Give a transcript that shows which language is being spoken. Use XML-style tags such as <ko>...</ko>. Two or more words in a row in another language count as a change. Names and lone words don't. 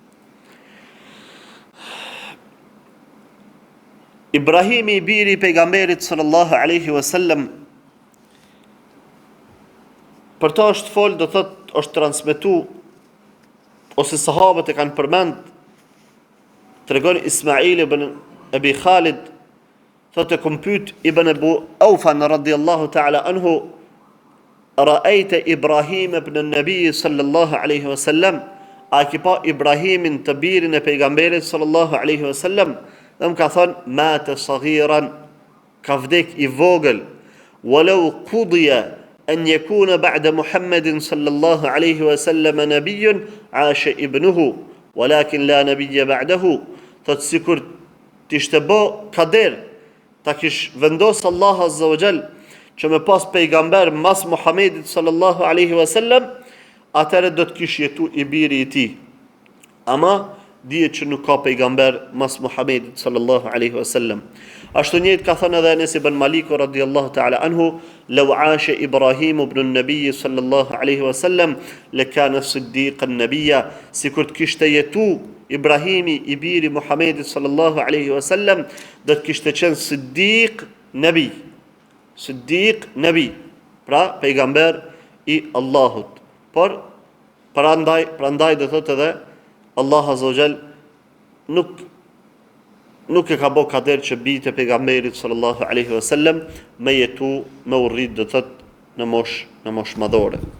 <sq>Ibrahimi i biri i pejgamberit</sq> <ar>صلى الله عليه وسلم,</ar> <sq>për ta është fol, do thot, është transmetu, ose sahabët e kanë përmend, tregon Ismail ibn Abi Khalid, thot e kom pyet ibn Abu Aufan</sq> <ar>رضي الله تعالى</ar> <sq>anhu,</sq> <ar>رأيت إبراهيم ابن النبي صلى الله عليه وسلم,</ar> <sq>a ki pa Ibrahimin të birin e pejgamberit</sq> <ar>صلى الله عليه وسلم,</ar> <sq>dhe më ka thonë,</sq> <ar>مات صغيرا,</ar> <sq>ka vdek i vogël,</sq> <ar>ولو قضي أن يكون بعد محمد صلى الله عليه وسلم نبي عاش ابنه ولكن لا نبي بعده.</ar> <sq>Thot sikur t'ishte bë kader ta kish vendos Allah</sq> <ar>عز وجل</ar> <sq>që me pas pejgamber mas Muhammedit</sq> <ar>صلى الله عليه وسلم,</ar> <sq>atëre do të kish jetu i biri i tij. Ama dihet që nuk ka pejgamber mas Muhammedit</sq> <ar>صلى الله عليه وسلم.</ar> <sq>Ashtu njëjtë ka thënë edhe</sq> <ar>Anas ibn Malik رضي الله تعالى عنه لو عاش إبراهيم ابن النبي صلى الله عليه وسلم لكان صديقا نبيا,</ar> <sq>sikur të kishte jetu Ibrahimi i biri Muhammedit</sq> <ar>صلى الله عليه وسلم,</ar> <sq>do të kishte qenë</sq> <ar>صديق نبي. صديق نبي,</ar> <sq>pra pejgamber i Allahut. Por prandaj do thotë edhe Allah</sq> <ar>عز وجل</ar> <sq>nuk nuk e ka bo kader që bijtë e pejgamberit</sq> <ar>صلى الله عليه وسلم</ar> <sq>me jetu, me urrit do thot në mosh madhore.</sq>